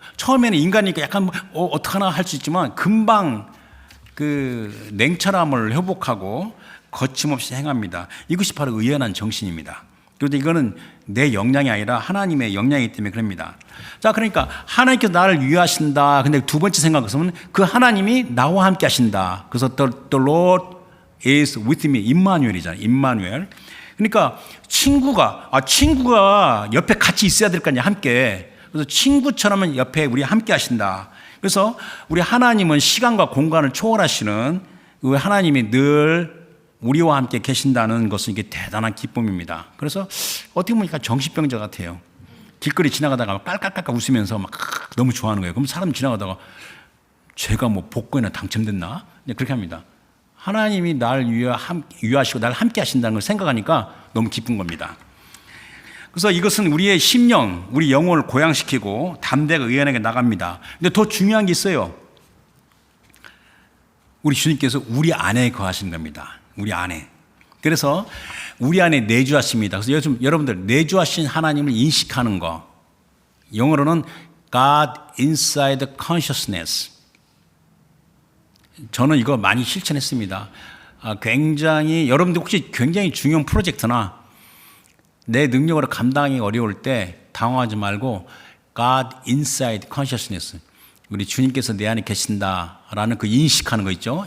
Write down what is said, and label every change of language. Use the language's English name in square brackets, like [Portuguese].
[Korean] 처음에는 인간이니까 약간 어떡하나 할 수 있지만 금방 그 냉철함을 회복하고 거침없이 행합니다. 이것이 바로 의연한 정신입니다. 그런데 이거는 내 역량이 아니라 하나님의 역량이기 때문에 그럽니다. 자, 그러니까 하나님께서 나를 위하신다. 근데 두 번째 생각은 그 하나님이 나와 함께 하신다. 그래서 [English] the Lord is with me. [Korean] 임마누엘이잖아요. 임마누엘. 그러니까 친구가 옆에 같이 있어야 될 거 아니야. 함께. 그래서 친구처럼 옆에 우리 함께 하신다. 그래서 우리 하나님은 시간과 공간을 초월하시는 그 하나님이 늘 우리와 함께 계신다는 것은 이게 대단한 기쁨입니다. 그래서 어떻게 보니까 정신병자 같아요. 길거리 지나가다가 깔깔깔깔 웃으면서 막 너무 좋아하는 거예요. 그럼 사람 지나가다가 제가 뭐 복권이나 당첨됐나? 그렇게 합니다. 하나님이 날 위하시고 날 함께 하신다는 걸 생각하니까 너무 기쁜 겁니다. 그래서 이것은 우리의 심령, 우리 영혼을 고양시키고 담대가 의연하게 나갑니다. 근데 더 중요한 게 있어요. 우리 주님께서 우리 안에 거하시는 겁니다. 우리 안에. 그래서 우리 안에 내주하십니다. 그래서 요즘 여러분들 내주하신 하나님을 인식하는 거. 영어로는 [English] God inside consciousness. [Korean] 저는 이거 많이 실천했습니다. 굉장히 여러분들 혹시 굉장히 중요한 프로젝트나 내 능력으로 감당하기 어려울 때 당황하지 말고 [English] God inside consciousness. [Korean] 우리 주님께서 내 안에 계신다라는 그 인식하는 거 있죠.